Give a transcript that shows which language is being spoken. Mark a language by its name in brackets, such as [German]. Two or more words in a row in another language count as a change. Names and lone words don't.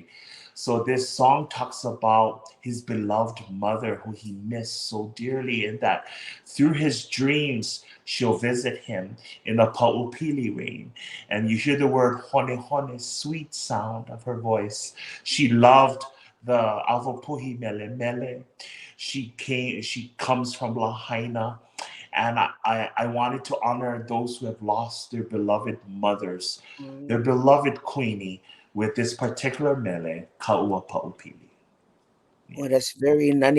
[English] So this song talks about his beloved mother who he missed so dearly, and that through his dreams, she'll visit him in the Paʻūpili rain. And you hear the word [Hawaiian] hone hone, [English] sweet sound of her voice. She loved the [Hawaiian] Avapuhi mele mele. [English] She comes from Lahaina. And I wanted to honor those who have lost their beloved mothers, their beloved Kuini, with this particular mele, Ua Paʻūpili. Oh, that's very nani.